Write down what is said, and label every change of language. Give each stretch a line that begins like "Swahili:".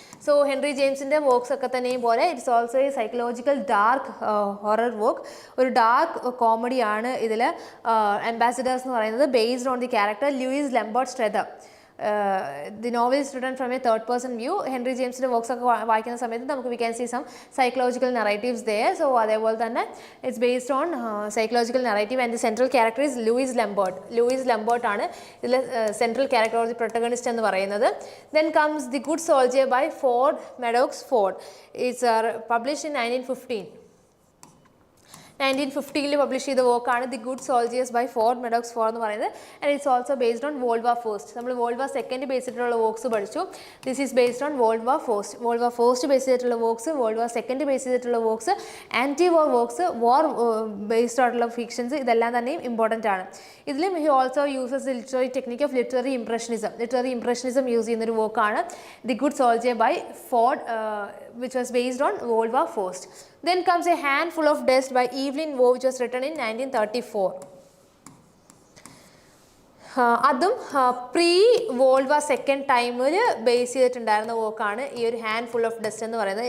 English: So Henry James's works
Malayalam: ഒക്കെ തന്നെയും പോലെ
English: it's also a psychological dark horror work,
Malayalam: ഒരു ഡാർക്ക് കോമഡി ആണ് ഇതിൽ അംബാസിഡേഴ്സ് എന്ന് പറയുന്നത്.
English: Based on the character Lewis Lambert Strether. The novel is written from a third person view.
Malayalam: Henry ജെയിംസിൻ്റെ works ഒക്കെ വായിക്കുന്ന സമയത്ത് നമുക്ക്
English: We can see some psychological narratives there.
Malayalam: So അതേപോലെ തന്നെ
English: it's based on psychological narrative and the central character is Lewis Lambert
Malayalam: ആണ് ഇതിൽ central character
English: Of the protagonist എന്ന് പറയുന്നത്. Then comes the Good Soldier by Ford Madox Ford. It's published in 1915
Malayalam: publish ചെയ്ത വർക്കാണ്
English: the Good Soldiers by Ford Madox Ford
Malayalam: എന്ന് പറയുന്നത്.
English: And it's also based on World War first.
Malayalam: നമ്മൾ world war second base ചെയ്തിട്ടുള്ള works പഠിച്ചു.
English: this is based on
Malayalam: world war first base ചെയ്തിട്ടുള്ള works, world war second base ചെയ്തിട്ടുള്ള works, anti വാർ works, വാർ based ആയിട്ടുള്ള fictions, ഇതെല്ലാം തന്നെയും important ആണ്.
English: ഇതിലും he also uses the literary technique of literary impressionism use
Malayalam: ചെയ്യുന്നൊരു വർക്കാണ്
English: The Good Soldier by Ford, which was based on World War First. Then comes A Handful of Dust by Evelyn Waugh, which was written in 1934.
Malayalam: അതും pre world war second ടൈമിൽ base ചെയ്തിട്ടുണ്ടായിരുന്ന വർക്കാണ് ഈ ഒരു handful of dust എന്ന് പറയുന്നത്.